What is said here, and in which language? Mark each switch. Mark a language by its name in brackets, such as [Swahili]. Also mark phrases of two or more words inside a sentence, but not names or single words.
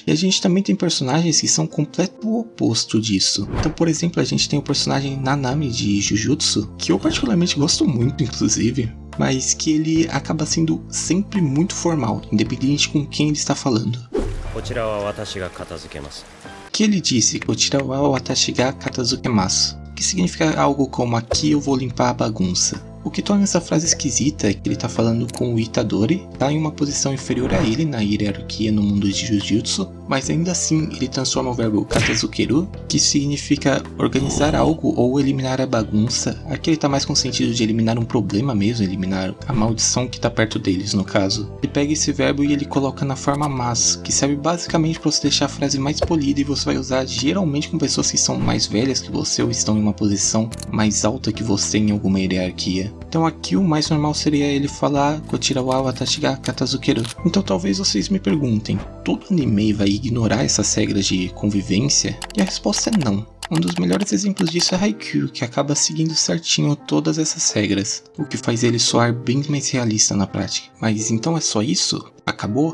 [Portuguese] E a gente também tem personagens que são o completo oposto disso. Então, por exemplo, a gente tem o personagem Nanami de Jujutsu, que eu particularmente gosto muito, inclusive, mas que ele acaba sendo sempre muito formal, independente com quem ele está falando. Que ele disse, [Japanese] こちらは私が片付けます, [Portuguese] que significa algo como aqui eu vou limpar a bagunça. O que torna essa frase esquisita é que ele tá falando com o Itadori, tá em uma posição inferior a ele na hierarquia no mundo de Jujutsu, mas ainda assim ele transforma o verbo katazukeru, que significa organizar algo ou eliminar a bagunça. Aqui ele tá mais com o sentido de eliminar um problema mesmo, eliminar a maldição que tá perto deles no caso. Ele pega esse verbo e ele coloca na forma mas, que serve basicamente para você deixar a frase mais polida e você vai usar geralmente com pessoas que são mais velhas que você ou estão em uma posição mais alta que você em alguma hierarquia. Então aqui o mais normal seria ele falar [Japanese] こちらは私が片付ける. [Portuguese] Então talvez vocês me perguntem, todo anime vai ignorar essas regras de convivência? E a resposta é não. Um dos melhores exemplos disso é Haikyuu, que acaba seguindo certinho todas essas regras, o que faz ele soar bem mais realista na prática. Mas então é só isso? Acabou?